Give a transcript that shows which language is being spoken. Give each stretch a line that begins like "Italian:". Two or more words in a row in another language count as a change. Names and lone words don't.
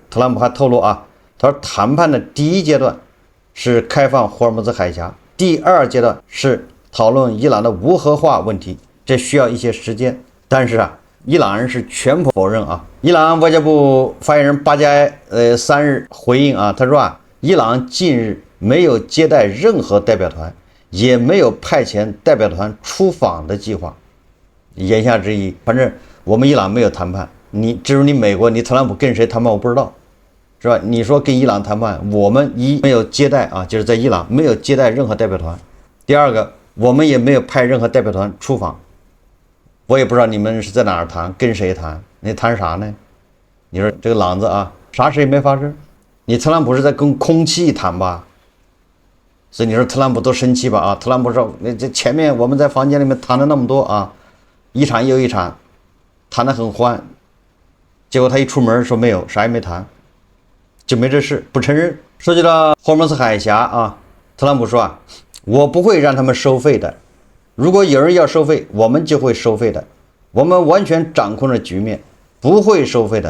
Chinese: 特朗普還透露啊，他說談判的第一階段是開放霍爾木茲海峽，第二階段是討論伊朗的無核化問題，這需要一些時間。但是啊，伊朗人是全否認啊。伊朗外交部發言人巴加埃3日回應啊，他說啊，伊朗近日沒有接待任何代表团，也沒有派遣代表团出訪的計劃。言下之意，反正我們伊朗沒有談判，至於你美國，你特朗普跟誰談判我不知道，是吧？你說跟伊朗談判，我們沒有接待啊，就是在伊朗沒有接待任何代表团。第二個，我們也沒有派任何代表团出訪。我也不知道你們是在哪兒談，跟誰談，你談啥呢？你說這個朗子啊，啥事也沒發生，你特朗普是在跟空氣談吧？所以你說特朗普多生氣吧？啊，特朗普說，這前面我們在房間裡面談了那麼多啊，一場又一場，談得很歡，結果他一出門說沒有，啥也沒談，就沒這事，不承認。說起到霍爾木茲海峽啊，特朗普說啊，我不會讓他們收費的。如果有人要收費，我們就會收費的。我們完全掌控着局面，不會收費的。